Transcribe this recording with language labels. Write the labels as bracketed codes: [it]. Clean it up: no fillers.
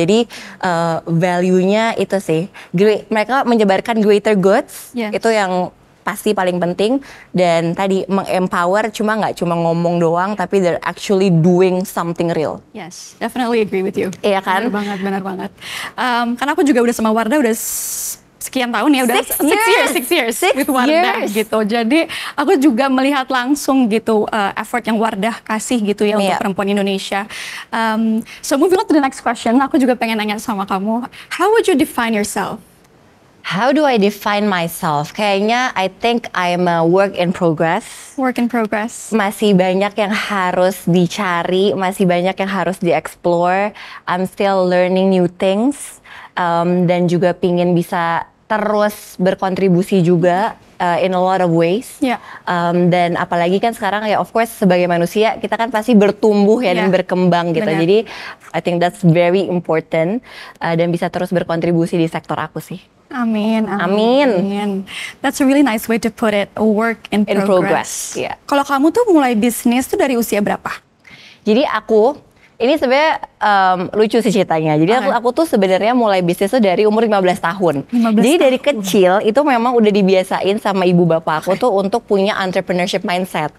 [id] Jadi value-nya itu sih, mereka menyebarkan greater goods, itu yang pasti paling penting. Dan tadi mengempower nggak cuma ngomong doang, tapi [en] they're actually doing something real. Yes, definitely agree with you. [id] Iya kan? Benar banget. Karena aku juga udah sama Wardah udah sekian tahun ya, udah [en] 6 years with Wardah [id] gitu. Jadi aku juga melihat langsung gitu effort yang Wardah kasih gitu ya untuk perempuan Indonesia. [en] So moving on to the next question, [id] aku juga pengen nanya sama kamu, [en] how would you define yourself? How do I define myself? Kayaknya I think I'm a work in progress. Work in progress. [id] Masih banyak yang harus dicari, masih banyak yang harus dieksplor. [en] I'm still learning new things, [id] dan juga pingin bisa terus berkontribusi juga [en] in a lot of ways. [id] Dan apalagi kan sekarang ya of course sebagai manusia kita kan pasti bertumbuh ya dan berkembang gitu. Jadi [en] I think that's very important, [id] dan bisa terus berkontribusi di sektor aku sih. Amin. [en] That's a really nice way to put it, a work in progress. Yeah. [id] Kalau kamu tuh mulai bisnis tuh dari usia berapa? Jadi aku Ini sebenarnya lucu sih ceritanya. Jadi aku tuh sebenarnya mulai bisnis tuh dari umur 15 tahun. 15 Jadi dari tahun. kecil itu memang udah dibiasain sama ibu bapak aku tuh untuk punya entrepreneurship mindset.